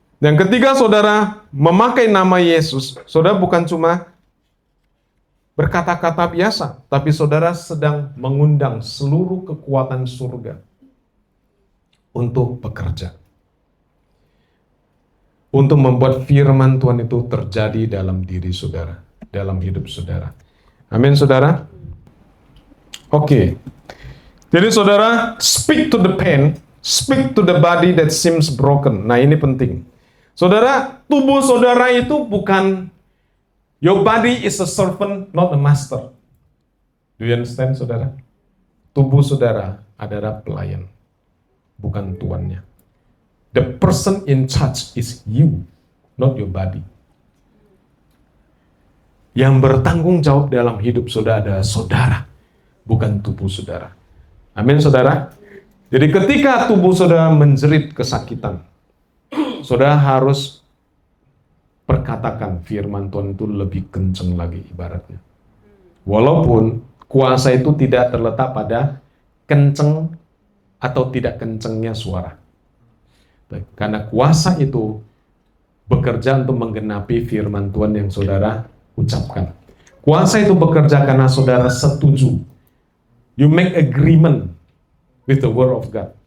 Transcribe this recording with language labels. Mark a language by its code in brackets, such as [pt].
[id] Yang ketiga, saudara memakai nama Yesus, saudara bukan cuma berkata-kata biasa, tapi saudara sedang mengundang seluruh kekuatan surga untuk bekerja. Untuk membuat firman Tuhan itu terjadi dalam diri saudara, dalam hidup saudara. Amin, saudara? Oke. Jadi saudara, [en] speak to the pain, speak to the body that seems broken. [id] Nah, ini penting. Saudara, tubuh saudara itu bukan, [en] your body is a servant, not a master. Do you understand, saudara? [id] Tubuh saudara adalah pelayan, bukan tuannya. [en] The person in charge is you, not your body. [id] Yang bertanggung jawab dalam hidup saudara adalah saudara, bukan tubuh saudara. Amin, saudara? Jadi ketika tubuh saudara menjerit kesakitan, saudara harus perkatakan firman Tuhan itu lebih kencang lagi ibaratnya. Walaupun kuasa itu tidak terletak pada kenceng atau tidak kencengnya suara. Karena kuasa itu bekerja untuk menggenapi firman Tuhan yang saudara ucapkan. Kuasa itu bekerja karena saudara setuju. [en] You make agreement with the word of God.